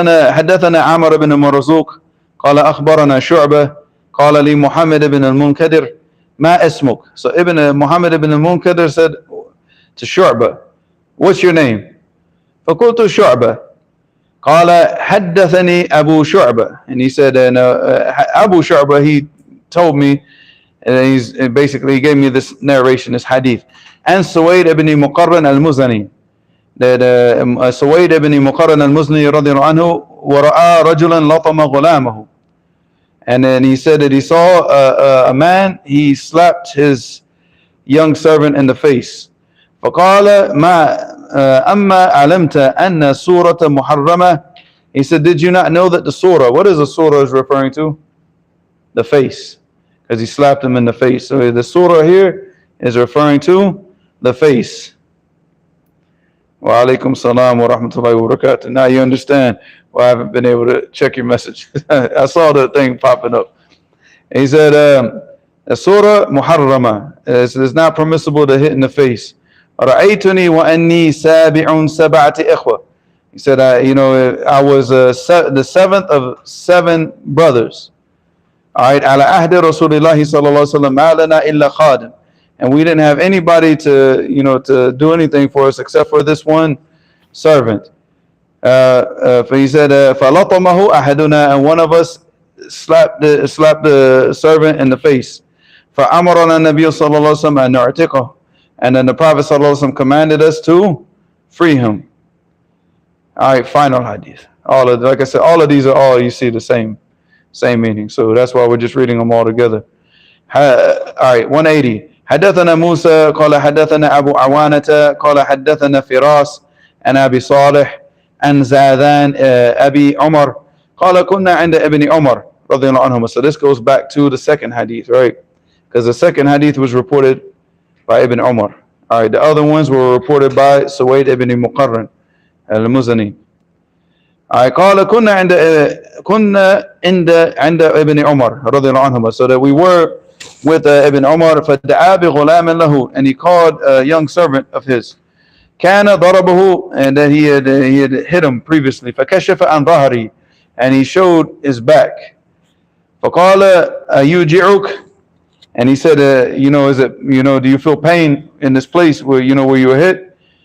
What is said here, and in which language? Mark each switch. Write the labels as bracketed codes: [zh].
[ar] حدثنا عمر بن مرزوق قال أخبرنا شعبة قال لي محمد بن المنكدر ما اسمك. [en] So Muhammad ibn al-Munkadir said to Shu'bah, what's your name? [ar] فقلت شعبة. قال حدثني أبو شعبة. [en] And he said, Abu Shu'bah, he told me, and he gave me this narration, this hadith. And Suwayd ibn Muqarran al-Muzani. [ar] That Suwayd ibn Muqarran al-Muzni رضي الله عنه ورأى رجلا لطم غلامه. [en] And then he said that he saw a man, he slapped his young servant in the face. فقال ما أما علمت أن سورة محرمة. He said, did you not know that the surah, what is the surah is referring to? The face. Because he slapped him in the face. So the surah here is referring to the face. [ar] Wa alaikum salam wa rahmatullahi wa barakatuh. [en] Now you understand why I haven't been able to check your message. I saw the thing popping up. And he said, Surah Muharrama. It's not permissible to hit in the face. [ar] رَأَيْتُنِي وَأَنِّي سَابِعٌ سَبَعَةِ إِخْوَةٍ. [en] He said, I was the 7th of 7 brothers. [ar] Alright, عَلَى أَهْدِ رَسُولِ اللَّهِ صَلَّى اللَّهُ عَلَيْهِ وَسَلَّمَ مَا لَنَا إِلَّا خَادِمٌ. [en] And we didn't have anybody to do anything for us except for this one servant. He said, [ar] فَلَطَمَهُ أَحَدُنَا, [en] and one of us slapped the servant in the face. [ar] فَأَمَرَنَا النَّبِيُّ صَلَّى اللَّهُ عَلَيْهِ وَسَلَّمَ أَنْ نُعْتِقَهُ. [en] And then the Prophet ﷺ commanded us to free him. Alright, final hadith. Like I said, all of these are all, you see, the same meaning. So that's why we're just reading them all together. Alright, 180. [ar] حدثنا موسى قال حدثنا أبو عوانة قال حدثنا فراس عن أبي صالح عن زاذان أبي عمر قال كنا عند ابن عمر رضي الله عنهما. [en] So this goes back to the second hadith, right? Because the second hadith was reported by Ibn Umar. Alright, the other ones were reported by Suwayd ibn Muqarran al-Muzani. [ar] Alright, قال كنا عند ابن عمر رضي الله عنهما. [en] So that we were with Ibn Umar, [ar] فَدَعَا بِغُلَامٍ لَهُ, [en] and he called a young servant of his. [ar] كَانَ ضَرَبَهُ, [en] and that he had hit him previously. [ar] فَكَشَفَ عَنْ ظَهْرِهِ, [en] and he showed his back. [ar] فَقَالَ أَيُوجِعُكَ, [en] and he said, is it, do you feel pain in this place where you were hit?